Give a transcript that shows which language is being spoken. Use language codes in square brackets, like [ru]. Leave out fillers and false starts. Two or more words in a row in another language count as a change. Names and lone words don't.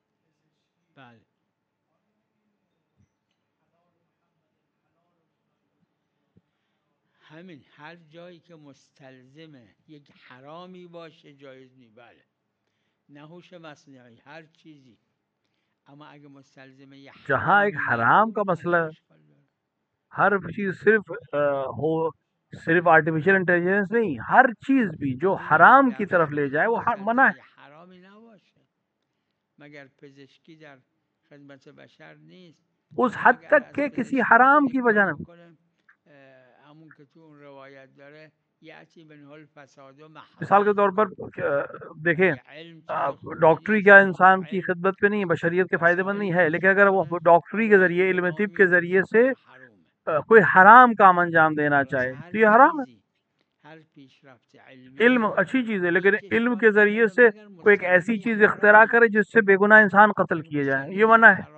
[fa] همین هر جایی که مستلزم یک حرامی باشه جایز نی. بله نه هوش مصنوعی، هر چیزی، اما اگه مستلزم یک [ur] جہاں ایک حرام کا مسئلہ، ہر چیز صرف [en] artificial intelligence [ur] نہیں، ہر چیز بھی جو حرام کی طرف لے جائے وہ منع ہے. [fa] حرامی نباشه مگر پزشکی در خدمت بشر نیست [ur] اس حد تک کہ کسی حرام کی وجہ نہ. [fa] همون که تو اون روایت داره [ar] یأتی منه الفساد [fa] و [ur] مثال کے طور پر دیکھیں ڈاکٹری کیا انسان کی خدمت پہ نہیں، بشریت کے فائدے مند نہیں ہے، لیکن اگر وہ ڈاکٹری کے ذریعے، علم طب کے ذریعے سے کوئی حرام کام انجام دینا چاہے تو یہ حرام ہے. علم اچھی چیز ہے لیکن علم کے ذریعے سے کوئی ایک ایسی چیز اختراع کرے جس سے بے گناہ انسان قتل کیے جائیں، یہ منع ہے.